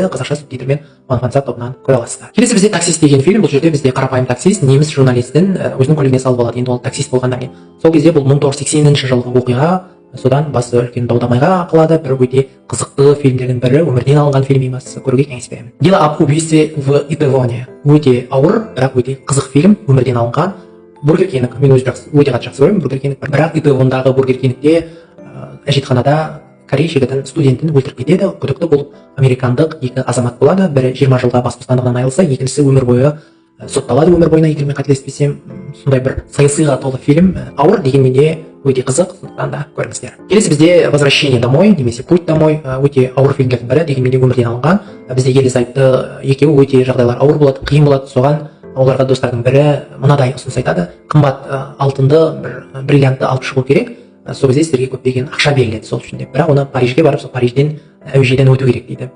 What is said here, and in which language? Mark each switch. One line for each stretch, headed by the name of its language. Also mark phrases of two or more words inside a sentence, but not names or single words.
Kazakh: Қазақша субтитрмен фансап тобынан көре аласыздар. Келесі бізде «Таксист» деген фильм. Бұл жерде бізде қарапайым таксист, неміс журналистін өзінің көлігіне салып алады. Енді ол таксист болғанда мен сол кезде бұл 1980 жылғы оқиға, содан басы үлкен дау-дамайға қалады. Бір өте қызықты фильмдердің бірі, өмірден алынған фильм емес, көруге кеңес беремін. «Дело об убийстве в Итевоне» өте ауыр, бірақ өте қызық фильм, өмірден алынған. Бургер Кинг, мен өте қатты жақсы көремін Бургер Кинг, бірақ Итевондағы Бургер Кингте әжетханада Корей жігітін студентін өлтіріп кетеді. Күдікті болып американдық екі азамат болады. Бірі 20 жылға бас бостандығынан айырылса, екіншісі өмір бойы сотталады. Өмір бойына, егер мен қателеспесем, сондай бір саясиға толы фильм. Ауыр, дегенмен де өте қызық, сондықтан да көріңіздер. Келесі бізде «Возвращение домой» немесе «Путь домой» өте ауыр фильмдердің бірі, дегенмен де өмірден алынған. Бізде ерлі-зайыпты екеуі өте жағдайлар ауыр болады, қиын болады. Соған оларға достардың бірі мынадай ұсыныс айтады: қымбат алтынды, бір бриллиантты алып шығу керек. Сол кезде сіздерге көптеген ақша беріледі сол үшін деп. Бірақ оны Парижге барып, сол Парижден әуежайдан өту керек дейді.